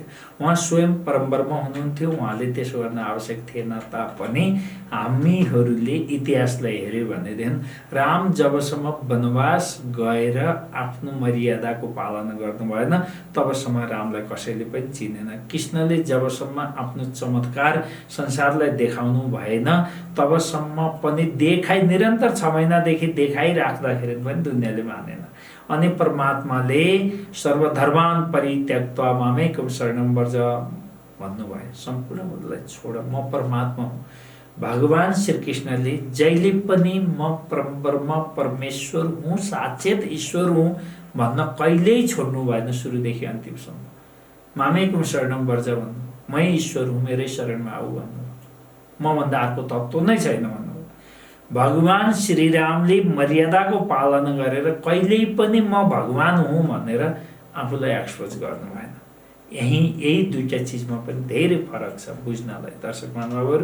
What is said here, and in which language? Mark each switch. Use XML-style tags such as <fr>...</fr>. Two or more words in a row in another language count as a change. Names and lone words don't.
<ne>उहाँ स्वयं परमब्रह्म हुनुहुन्थ्यो। उहाँले त्यसो गर्न आवश्यक थिएन तापनि हामीहरूले इतिहासलाई हेऱ्यो भनेदेखि राम जबसम्म वनवास गएर आफ्नो मर्यादाको पालना गर्नु भएन तबसम्म रामलाई कसैले पनि चिनेन। कृष्णले जबसम्म आफ्नो चमत्कार संसारलाई देखाउनु भएन तबसम्म पनि निरन्तर 6 महिनादेखि देखाइराख्दाखेरि पनि दुनियाँले मानेन। अनि परमात्माले</ne> <sa>सर्वधर्मान् परित्यक्त्वा मामेकं शरणं व्रज</sa> <ne>भन्नुभयो। सम्पूर्णलाई छोड, म परमात्मा हुँ। भगवान श्रीकृष्णले जहिले पनि म परब्रह्म परमेश्वर हुँ, साक्षात ईश्वर हुँ भन्न कहिल्यै छोड्नु भएन। सुरुदेखि अन्तिमसम्म</ne> <sa>मामेकं शरणं व्रज</sa> <ne>भन्नु, मै ईश्वर हुँ, मेरै शरणमा आऊ भन्नु। म भन्दा अर्को तत्त्व नै छैन भन्नु। भगवान श्रीरामले मर्यादाको पालना गरेर कहिल्यै पनि म भगवान हुँ भनेर आफूलाई एक्सपोज गर्नु भएन। यही दुईटा चिजमा पनि धेरै फरक छ बुझ्नलाई दर्शक महानुभावहरू।</ne>